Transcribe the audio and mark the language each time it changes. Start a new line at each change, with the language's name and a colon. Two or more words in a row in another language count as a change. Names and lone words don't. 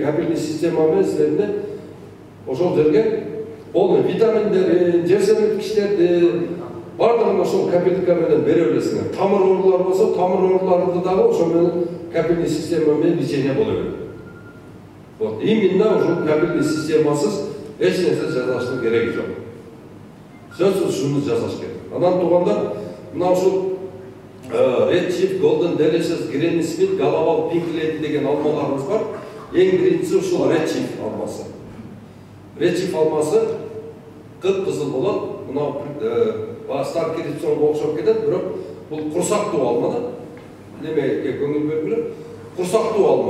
Kyrgyz: Капельный система менен силерде ошол жерге
Russian: полный витаминдерди,
Kyrgyz: жемиштерди бардыгын ошол капельдика менен бере бересиңер. Тамыр оорулары болсо, тамыр ооруларды дагы ошол менен
Russian: капельный система менен лечение
Kyrgyz: боло берет.
Russian: Вот именно ошол капельный
Kyrgyz: системасыз эч нерсе жасаштын кереги жок. Сөзсүз ушуну жасаш керек. Анан туугандар, мына ушул Red Chief, Golden Delicious, Granny Smith, Galabal, Pink Lady деген алмаларыбыз бар. Эң биринчиси ушул Red Chief алмасы. Red Chief алмасы кып-кызыл болот. Мына Star Crimsonго окшоп кетет, бирок бул курсактуу алма да. Немеге көңүл бөлгүлө? Курсактуу алма.